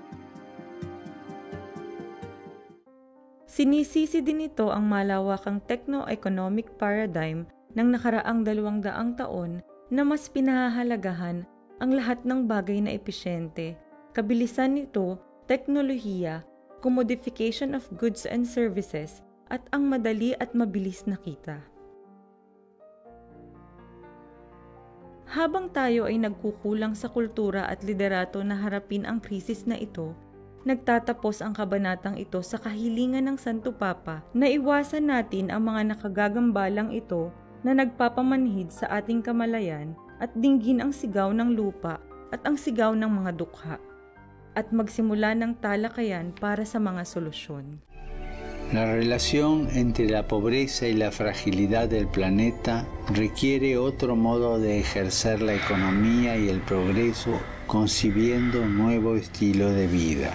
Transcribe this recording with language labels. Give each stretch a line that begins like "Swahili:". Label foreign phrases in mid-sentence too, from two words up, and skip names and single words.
Filipino: Sinisisi din ito ang malawakang
English: techno-economic paradigm
Filipino: ng nakaraang 200 taon na mas pinahahalagahan ang lahat ng bagay na episyente, kabilisan nito, teknolohiya,
English: commodification of goods and services,
Filipino: at ang madali at mabilis na kita. Habang tayo ay nagkukulang sa kultura at liderato na harapin ang krisis na ito, nagtatapos ang kabanatang ito sa kahilingan ng Santo Papa na iwasan natin ang mga nakagagambalang ito na nagpapamanhid sa ating kamalayan at dinggin ang sigaw ng lupa at ang sigaw ng mga dukha at magsimula ng talakayan para sa mga solusyon.
Spanish: La relación entre la pobreza y la fragilidad del planeta requiere otro modo de ejercer la economía y el progreso concibiendo un nuevo estilo de vida.